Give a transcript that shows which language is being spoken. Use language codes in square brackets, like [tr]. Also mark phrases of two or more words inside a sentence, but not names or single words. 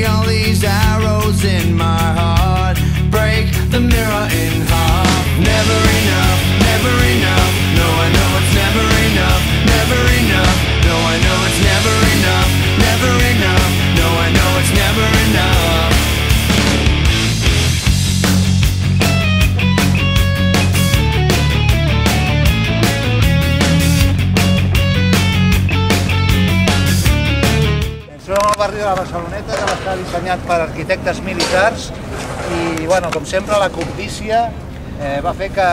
[en] All these arrows in my heart break the mirror in half. Never enough, never enough. No, I know it's never enough, never enough. No, I know it's never enough, never enough. No, I know it's never enough. [ca] Som al barri de la Barceloneta, que va estar dissenyat per arquitectes militars i, bueno, com sempre, la cobdícia va fer que...